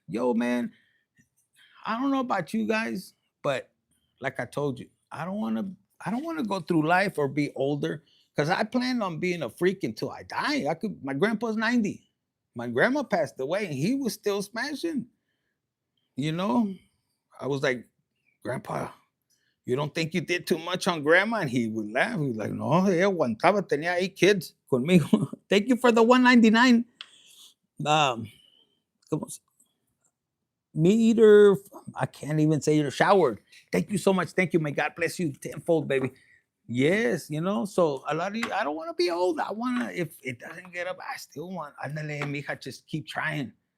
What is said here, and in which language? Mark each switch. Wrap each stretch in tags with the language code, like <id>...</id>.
<en>Yo, man, I don't know about you guys, but like I told you, I don't want to go through life or be older because I plan on being a freak until I die. My grandpa's 90. My grandma passed away and he was still smashing. You know, I was like, Grandpa, you don't think you did too much on grandma? And he would laugh. He was like,</en> <es>no, ella aguantaba, tenía 8 kids conmigo.</es> <en>Thank you for the 199. Um, Me eater, I can't even say you're showered. Thank you so much. Thank you. May God bless you tenfold, baby. Yes, so a lot of you, I don't want to be old. I want to, if it doesn't get up, I still want, andale, mija, just keep trying.</en>